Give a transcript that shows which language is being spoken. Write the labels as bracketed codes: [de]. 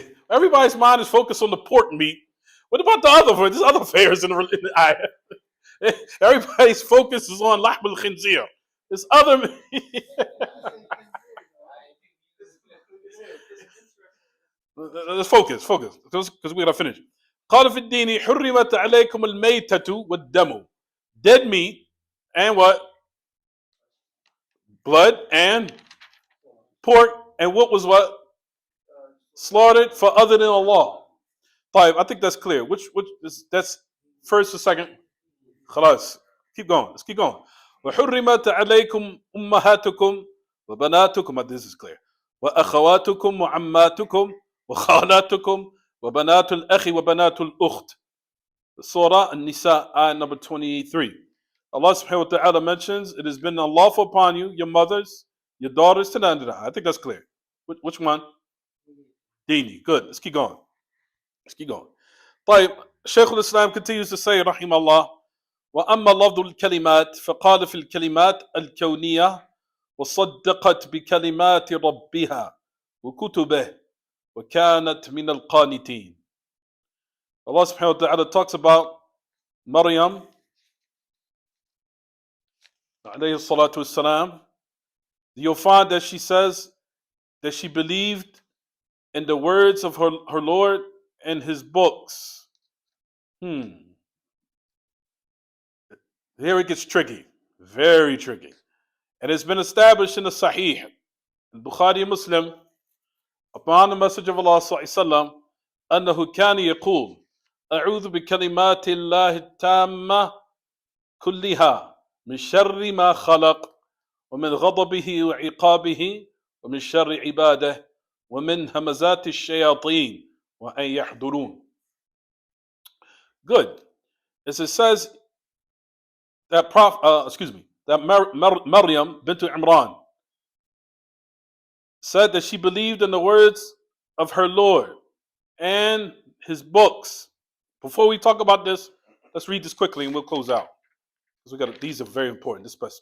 [en] Everybody's mind is focused on the pork meat. What about the other? There's other affairs in the ayah. Everybody's focus is on lahm al-khinzir. There's other. Let's focus, because we gotta finish. [ar] قال في الدين حرمت عليكم الميتة والدم. [en] Dead meat and what? Blood and pork and what was what? Slaughtered for other than Allah. طيب, I think that's clear. Which that's first or second? خلاص. Keep going. Let's keep going. [ar] وحرمت عليكم أمهاتكم وبناتكم. [en] This is clear. [ar] وأخواتكم وعماتكم وخالاتكم وبنات الأخ وبنات الأخت. [en] Surah An-Nisa, ayah number 23. Allah subhanahu wa ta'ala mentions, it has been unlawful upon you, your mothers, your daughters, to the end of that. I think that's clear. Which one? Dini. Good. Let's keep going. [ar] طيب, [en] Shaykh al-Islam continues to say, [ar] رحمه الله, وأما لفظ الكلمات فقال في الكلمات الكونية وصدقت بكلمات ربها وكتبه وكانت من القانتين. [en] Allah subhanahu wa ta'ala talks about Maryam alayhi salatu wassalam. You'll find that she says that she believed in the words of her Lord and his books. Here it gets tricky, very tricky. And it's been established in the Sahih, al-Bukhari Muslim, upon the message of Allah sallallahu alaihi wasallam, [ar] أنه كان يقول أعوذ بكلمات الله التامة كلها من شر ما خلق ومن غضبه وعقابه ومن شر عباده ومن همزات الشياطين وأن يحضرون. [en] Good. As it says that Maryam bint Imran said that she believed in the words of her Lord and his books. Before we talk about this, let's read this quickly and we'll close out. Because these are very important.